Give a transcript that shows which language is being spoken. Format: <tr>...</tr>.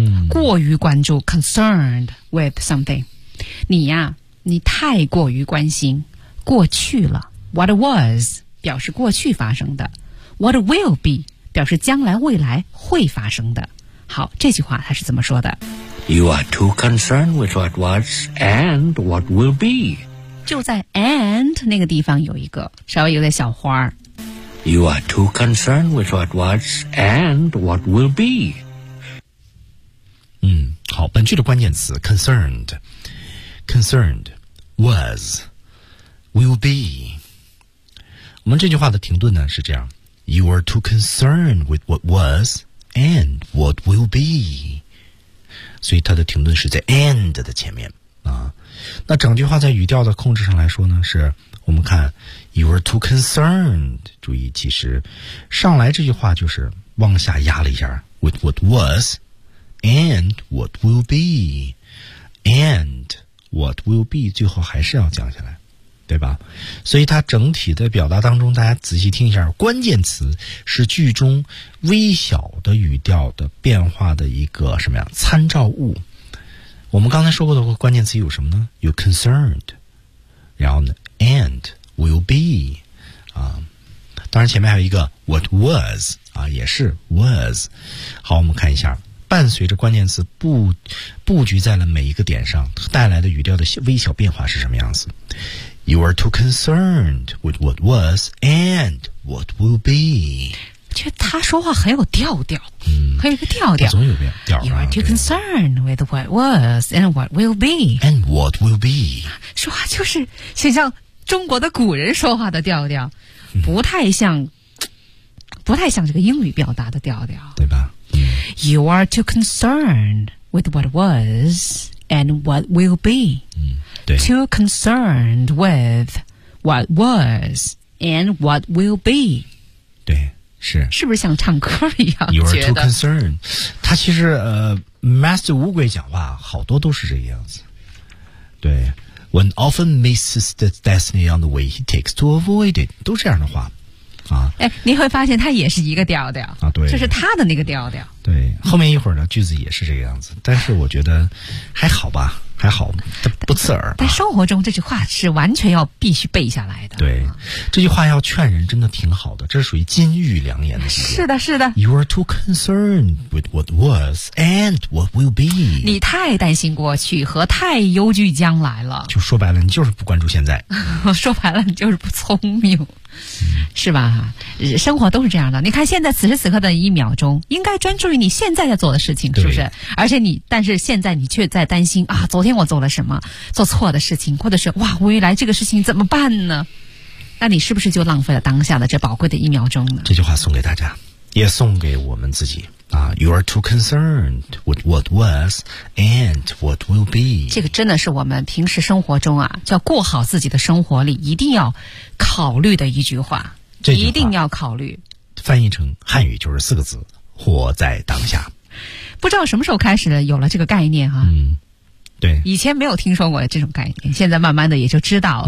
<zh>过于关注</zh> <en>concerned with something。</en> <zh>你呀、啊、你太过于关心过去了。</zh> <en>What was</en> <zh>表示过去发生的，</zh> <en>What will be</en> <zh>表示将来未来会发生的。好，这句话他是怎么说的</zh> <en>？You are too concerned with what was and what will be。</en> <zh>就在 and 那个地方有一个稍微有点小花。</zh> <en>You are too concerned with what was and what will be。</en> <zh>嗯，好，本句的关键词</zh> <en>concerned， concerned was will be。</en> <zh>我们这句话的停顿呢是这样。</zh> <en>You are too concerned with what was and what will be.</en> <zh>所以它的停顿是在 and 的前面啊。那整句话在语调的控制上来说呢，是我们看</zh> <en>You are too concerned.</en> <zh>注意，其实上来这句话就是往下压了一下</zh> <en>with what was and what will be</en> <zh>and what will be， 最后还是要降下来。对吧？所以它整体的表达当中，大家仔细听一下，关键词是剧中微小的语调的变化的一个什么呀？参照物。我们刚才说过的关键词有什么呢？有 concerned， 然后呢 ，</zh> <en>and will be</en> <zh>啊，当然前面还有一个</zh> <en>what was</en> <zh>啊，也是 was。好，我们看一下，伴随着关键词布局在了每一个点上，带来的语调的微小变化是什么样子？</zh> <en>You are too concerned with what was and what will be.</en> <zh>觉得他说话很有调调，嗯，很有一个调调，总有变调、啊。</zh> <en>You are too concerned with what was and what will be. And what will be.</en> <zh>说话就是像中国的古人说话的调调，不太像、嗯，不太像这个英语表达的调调，对吧、嗯、</zh> <en>？You are too concerned with what was and what will be.、</en> <zh>嗯对</zh> <en>too concerned with what was and what will be，</en> <zh>对，是，是不是像唱歌一样？</zh> <en>You are too concerned。</en> <zh>他其实Master 乌龟讲话好多都是这个样子。</zh> <en>对 ，When often misses the destiny on the way he takes to avoid it，</en> <zh>都这样的话啊。哎，你会发现他也是一个调调啊，对，就是他的那个调调。对，后面一会儿呢，句子也是这个样子，但是我觉得还好吧。还好，它不刺耳。在生活中，这句话是完全要必须背下来的。对，这句话要劝人真的挺好的，这是属于金玉良言的。是的，是的。</zh> <en>You are too concerned with what was and what will be。</en> <zh>你太担心过去和太忧惧将来了。就说白了，你就是不关注现在。说白了，你就是不聪明，是吧？生活都是这样的。你看，现在此时此刻的一秒钟，应该专注于你现在在做的事情，是不是？而且你，但是现在你却在担心啊。昨天我做了什么做错的事情，或者是哇未来这个事情怎么办呢，那你是不是就浪费了当下的这宝贵的一秒钟呢？这句话送给大家也送给我们自己啊。 You are too concerned with what was and what will be。这个真的是我们平时生活中啊，叫过好自己的生活里一定要考虑的一句话，这句话一定要考虑，翻译成汉语就是四个字，活在当下。不知道什么时候开始有了这个概念哈、啊。嗯，对，以前没有听说过这种概念，现在慢慢的也就知道了。</zh>